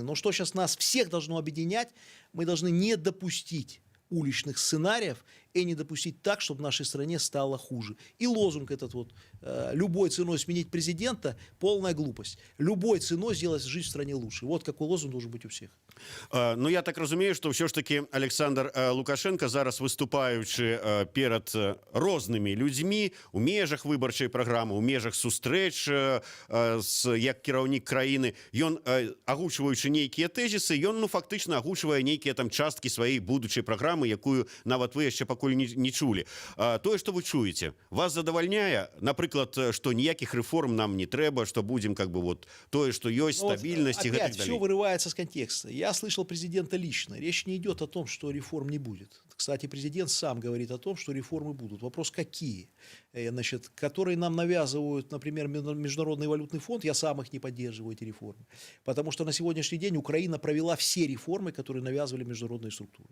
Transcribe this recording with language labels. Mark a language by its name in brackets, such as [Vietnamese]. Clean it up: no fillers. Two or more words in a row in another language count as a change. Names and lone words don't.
[Russian] Но что сейчас нас всех должно объединять, мы должны не допустить уличных сценариев и не допустить так, чтобы в нашей стране стало хуже. И лозунг этот вот: любой ценой сменить президента — полная глупость. Любой ценой сделать жизнь в стране лучше. Вот какой лозунг должен быть у всех. [Belarusian] Ну, я так разумею, что [Russian] все ж таки [Belarusian] Александр Лукашенко зараз, выступаючи перед рознымі людзьмі у межах выбарчай праграмы, у межах сустрэч як кіраўнік краіны, ён, агучваючы нейкія тэзісы, ён фактычна агучвае нейкія там часткі сваёй будучай праграмы, якую нават вы яшчэ пакуль не чулі. Тое, што вы чуеце, вас задавальняе, напрыклад, што ніякіх рэформ нам не трэба, што будзем [Russian] как бы вот [Belarusian] тое, што ёсць, стабільнасць і гэтак далей. [Russian] Все вырывается с контекста. Я слышал президента лично. Речь не идет о том, что реформ не будет. Кстати, президент сам говорит о том, что реформы будут. Вопрос какие? Значит, которые нам навязывают, например, Международный валютный фонд, я сам их не поддерживаю, эти реформы. Потому что на сегодняшний день Украина провела все реформы, которые навязывали международные структуры.